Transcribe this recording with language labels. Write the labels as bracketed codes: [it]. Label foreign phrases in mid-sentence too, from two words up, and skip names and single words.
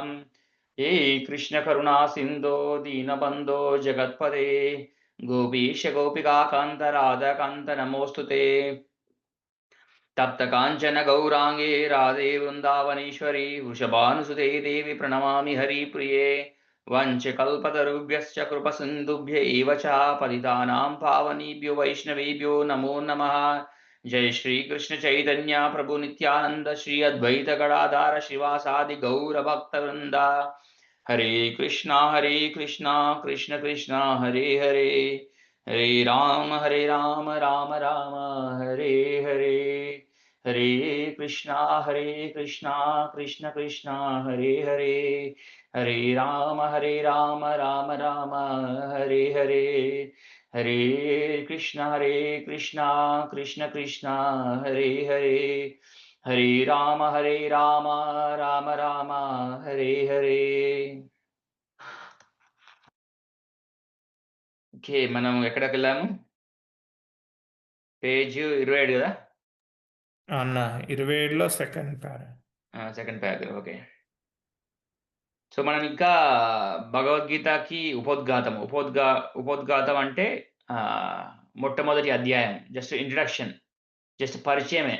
[sa] ఏ కృష్ణ కరుణా సింధో దీనబంధో జగత్పదే గోపీశ గోపికాకాంత రాధాకాంత నమోస్తుతే. తప్త కాంచన గౌరాంగే రాధే వృందావనేశ్వరి వృషభానుసుతే దేవి ప్రణమామి హరిప్రియే. వంచకల్పతరుభ్యశ్చ కృపసింధుభ్య ఏవ చ పతితానాం పావనేభ్యో వైష్ణవేభ్యో నమో నమః. జై శ్రీకృష్ణ చైతన్య ప్రభు నిత్యానంద శ్రీ అద్వైత గడాధార శ్రీవాసాది గౌర భక్తవృంద. హరే కృష్ణ కృష్ణ కృష్ణ హరే హరే. హరే రామ రామ రామ హరే హరే. హరే కృష్ణ కృష్ణ కృష్ణ హరే హరే. హరే రామ రామ రామ హరే హరే. హరే కృష్ణ కృష్ణ కృష్ణ హరే హరే. హరే రామ రామ రామ హరే హరే. [te] ఓకే, మనం ఎక్కడికి వెళ్ళాము? పేజ్ 27 కదా అన్న. 27లో [en] second para. second paragraph. [te] ఓకే, సో మనం ఇంకా భగవద్గీతకి ఉపోద్ఘాతం అంటే మొట్టమొదటి అధ్యాయం, [en] just introduction, [te] జస్ట్ పరిచయమే.